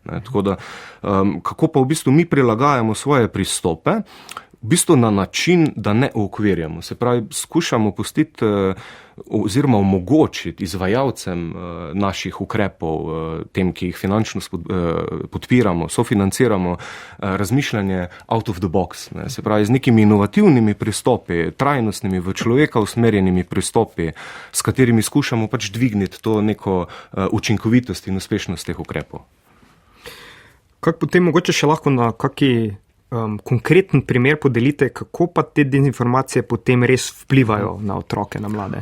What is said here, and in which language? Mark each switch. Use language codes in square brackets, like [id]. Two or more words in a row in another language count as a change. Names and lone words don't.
[sl] Tako da, kako pa v bistvu mi prilagajamo svoje pristope, v bistvu na način, da ne okvirjamo. Se pravi, skušamo pustiti oziroma omogočiti izvajalcem naših ukrepov, tem, ki jih finančno podpiramo, sofinanciramo, razmišljanje [en] out of the box. [sl] Se pravi, z nekimi inovativnimi pristopi, trajnostnimi, v človeka usmerjenimi pristopi, s katerimi skušamo pač dvigniti to neko učinkovitost in uspešnost teh ukrepov. Kako potem mogoče še lahko na kaki konkreten primer podelite, kako pa te dezinformacije potem res vplivajo na otroke, na mlade?